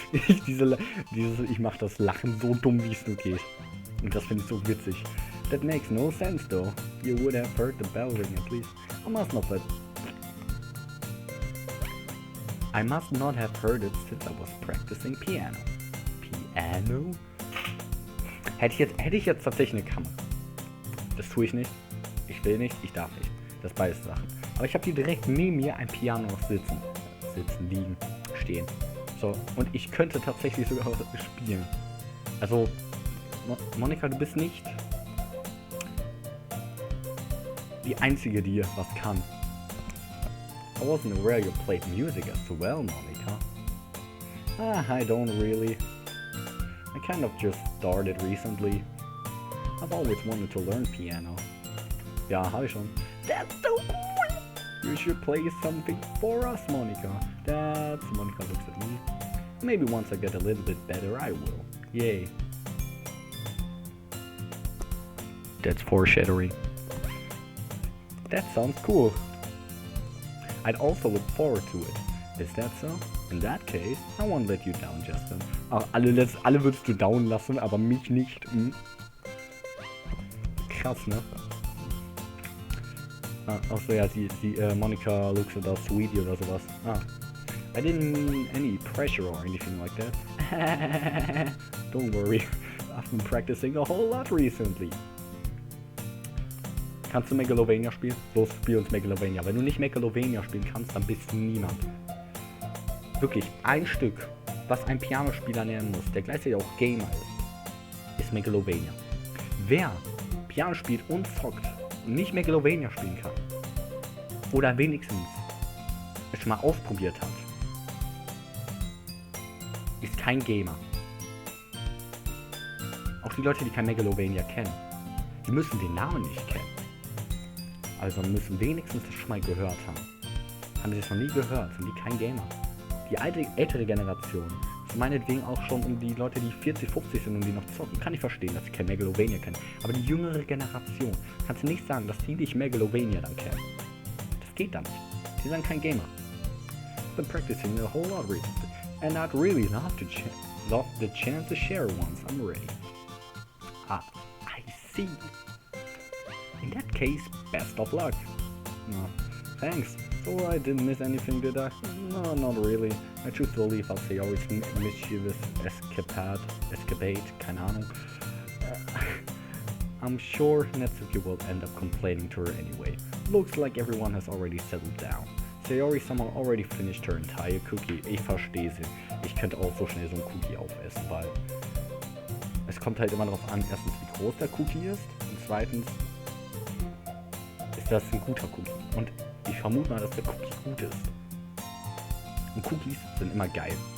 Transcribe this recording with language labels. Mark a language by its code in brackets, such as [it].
[de] Ich mach das Lachen so dumm, wie es nur geht. Und das finde ich so witzig. [en] That makes no sense though. You would have heard the bell ring at least. I must not have heard it since I was practicing piano. Piano? [de] Hätte ich jetzt tatsächlich eine Kamera. Das tue ich nicht. Ich will nicht, ich darf nicht. Das ist beides Sachen. Aber ich habe hier direkt neben mir ein Piano noch sitzen, liegen, stehen. So, und ich könnte tatsächlich sogar spielen. Also, Monika, du bist nicht die Einzige, die was kann. [en] I wasn't aware you played music as well, Monika. I don't really. I kind of just started recently. I've always wanted to learn piano. [de] Ja, habe ich schon. [en] That's so cool! You should play something for us, Monika. Monika looks at me. Maybe once I get a little bit better, I will. Yay. That's foreshadowing. That sounds cool. I'd also look forward to it. Is that so? In that case, I won't let you down, Justin. [de] Ach, alle würdest du down lassen, aber mich nicht. Krass, ne? Achso, ja, Monika [en] looks at us sweetie [de] oder sowas. [en] I didn't mean any pressure or anything like that. Don't worry, I've been practicing a whole lot recently. [de] Kannst du Megalovania spielen? Los, spiel uns Megalovania. Wenn du nicht Megalovania spielen kannst, dann bist du niemand. Wirklich, ein Stück, was ein Pianospieler lernen muss, der gleichzeitig auch Gamer ist Megalovania. Wer Piano spielt und zockt und nicht Megalovania spielen kann, oder wenigstens es schon mal ausprobiert hat, ist kein Gamer. Auch die Leute, die kein Megalovania kennen, die müssen den Namen nicht kennen. Also müssen wenigstens das schon mal gehört haben. Haben sie das noch nie gehört, sind die kein Gamer. Die ältere Generation, so meinetwegen auch schon um die Leute, die 40, 50 sind und die noch zocken, kann ich verstehen, dass sie kein Megalovania kennen. Aber die jüngere Generation, kannst du nicht sagen, dass die nicht Megalovania dann kennen. Das geht dann nicht. Die sind kein Gamer. [en] I've been practicing a whole lot recently, and I'd really love the chance to share once I'm ready. I see. In that case, best of luck. No, thanks. So I didn't miss anything, did I? No, not really. I choose to leave out Sayori's mischievous escapade, [de] keine Ahnung. [en] I'm sure Natsuki will end up complaining to her anyway. Looks like everyone has already settled down. [de] Sayori somehow already finished her entire cookie. Ich verstehe sie. Ich könnte auch so schnell so ein Cookie aufessen, weil es kommt halt immer darauf an, erstens, wie groß der Cookie ist und zweitens, ist das ein guter Cookie. Und ich vermute mal, dass der Cookie gut ist. Und Cookies sind immer geil.